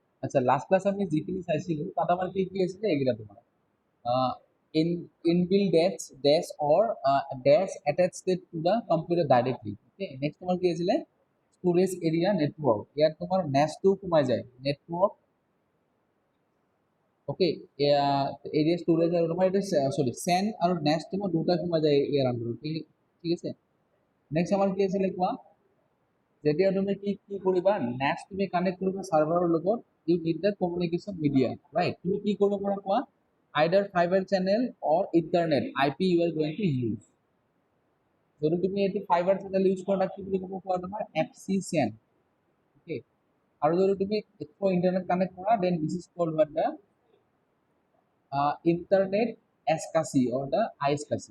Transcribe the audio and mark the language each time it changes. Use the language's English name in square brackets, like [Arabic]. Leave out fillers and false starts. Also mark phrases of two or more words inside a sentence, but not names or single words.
[Assamese] আচ্ছা লাস্ট ক্লাস আমি যিখিনি চাইছিলো তাত আমাৰ কি কি আছিলে এইকেইটা তোমাৰ [English] in inbuilt dash or dash attached to the computer directly. Okay, next [Assamese] তোমাৰ কি আছিলে [English] storage area network, [Assamese] ইয়াত তোমাৰ NAS টো সোমাই যায় network. [English] okay area storage [Assamese] আৰু তোমাৰ এটা সৰি SAN আৰু NAS তোমাৰ দুটা সোমাই যায় ইয়াৰ আন্ডাৰত ঠিক আছে। নেক্সট আমাৰ কি আছিলে কোৱা যেতিয়া তুমি কি কি কৰিবা NAS তুমি কানেক্ট কৰিবা সাৰ্ভাৰৰ লগত [English] you need the communication media, right? [Assamese] তুমি কি কৰিব পাৰা কোৱা [English] either fiber channel or ethernet IP you are going to use. [Assamese] যদি তুমি এটি [English] fiber channel use [Assamese] কৰা কি বুলি ক'ব কোৱা তোমাৰ FCCN, okay? আৰু যদি তুমি একো [English] internet connect কৰা then this is called what the internet SCSI or the ISCSI.